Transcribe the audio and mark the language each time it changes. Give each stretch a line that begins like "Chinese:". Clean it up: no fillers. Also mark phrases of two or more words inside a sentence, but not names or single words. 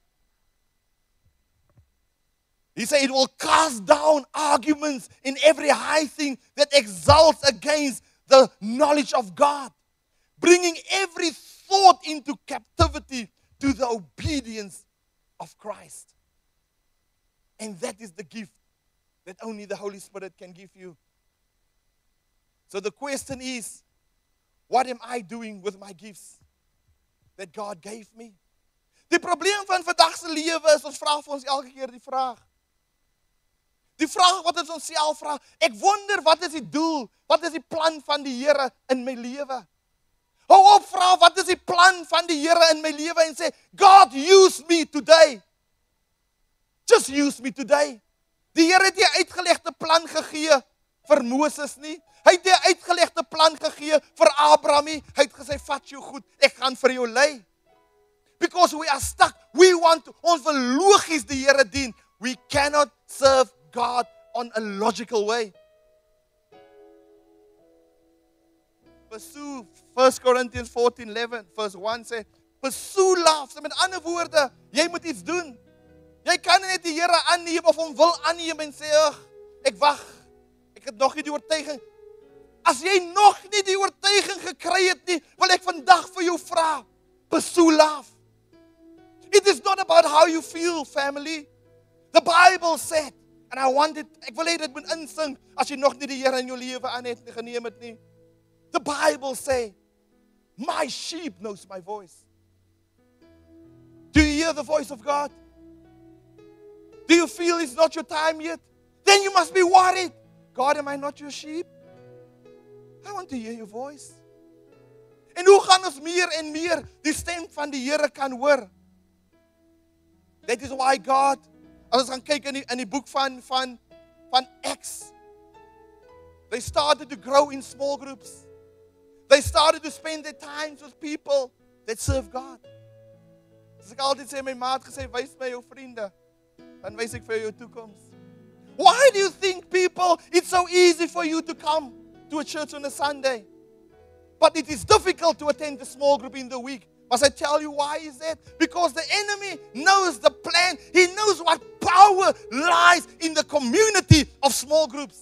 English: He said it will cast down arguments in every high thing that exalts against the knowledge of God, bringing every thought into captivity to the obedience of Christ. And that is the gift that only the Holy Spirit can give you. So the question is, what am I doing with my gifts that God gave me?
Afrikaans: Die probleem van vandag se lewe is, ons vra vir ons elke keer die vraag. Die vraag wat ons onsself vra, ek wonder wat is die doel, wat is die plan van die Here in my lewe? Hou op vra, wat is die plan van die Here in my lewe en sê,
English: God use me today. Just use me today.
Afrikaans: Die Here het nie 'n uitgelegde plan gegee vir Moses nie. Hy het nie 'n uitgelegde plan gegee vir Abraham nie. Hy het gesê, vat jou goed, ek gaan vir jou lei.
English: Because we are stuck. We want,
Afrikaans: ons wil logies die Here dien.
English: We cannot serve God on a logical way. Pursue 1 Corinthians 14:11 verse 1 sê, pursue love.
Afrikaans: So met ander woorde, jy moet iets doen. Jy kan nie net die Here aanneem of hom wil aanneem en sê, "Ag, ek wag. Ek het nog nie die oortuiging." As jy nog nie die oortuiging gekry het nie, wil ek vandag vir jou vra,
English: pursue love. It is not about how you feel, family. The Bible said, and I want it,
Afrikaans: ek wil hê dit moet insink as jy nog nie die Here in jou lewe aan het geneem het nie.
English: The Bible say, my sheep knows my voice. Do you hear the voice of God? Do you feel it's not your time yet? Then you must be worried. God, am I not your sheep? I want to hear your voice.
Afrikaans: En hoe gaan ons meer en meer die stem van die Here kan hoor?
English: That is why God,
Afrikaans: as ons gaan kyk in die boek van
English: Acts, they started to grow in small groups. They started to spend their time with people that serve God.
Afrikaans: As ek altyd sê, my maat gesê, wys my jou vriende, dan wys ek vir jou toekoms.
English: Why do you think people, it's so easy for you to come to a church on a Sunday, but it is difficult to attend a small group in the week? Must I tell you why is that? Because the enemy knows the plan. He knows what power lies in the community of small groups.